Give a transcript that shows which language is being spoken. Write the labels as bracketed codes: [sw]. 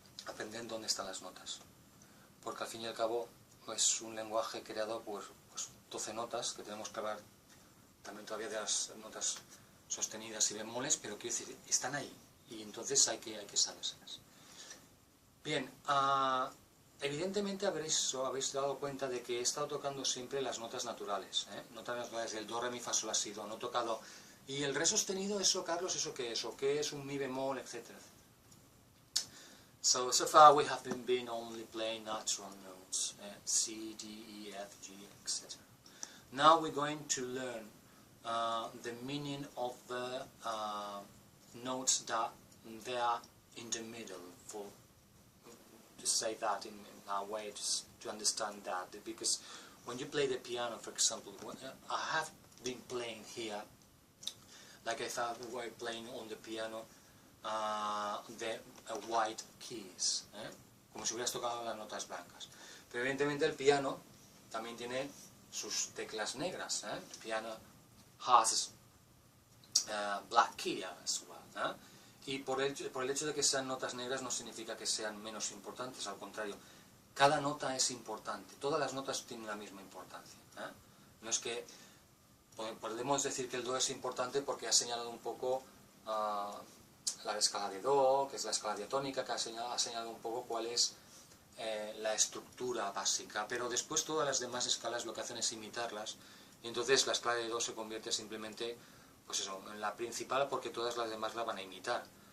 [es] Aprender dónde están las notas, porque al fin y al cabo es un lenguaje creado por 12 notas, que tenemos que hablar también todavía de las notas sostenidas y bemoles, pero quiero decir, están ahí, y entonces hay que sabérselas. Bien, evidentemente habéis dado cuenta de que he estado tocando siempre las notas naturales, notas naturales del do, re, mi, fa, sol, la, si, do, no he tocado. Y el re sostenido, eso, Carlos, ¿eso qué es? ¿O qué es un mi bemol, etcétera? [en] So far we have been only playing natural notes, C, D, E, F, G, etc. Now we're going to learn the meaning of the notes that they are in the middle, say that in a way just to understand that, because when you play the piano, for example, I have been playing here, like I thought we were playing on the piano the white keys, [es] como si hubieras tocado las notas blancas. Pero evidentemente el piano también tiene sus teclas negras. [en] El piano has black key as well. [es] Y por el hecho de que sean notas negras no significa que sean menos importantes, al contrario, cada nota es importante, todas las notas tienen la misma importancia. No es que podemos decir que el do es importante porque ha señalado un poco la escala de do, que es la escala diatónica, que ha señalado un poco cuál es la estructura básica, pero después todas las demás escalas lo que hacen es imitarlas, y entonces la escala de do se convierte simplemente, pues eso, en la principal, porque todas las demás la van a imitar.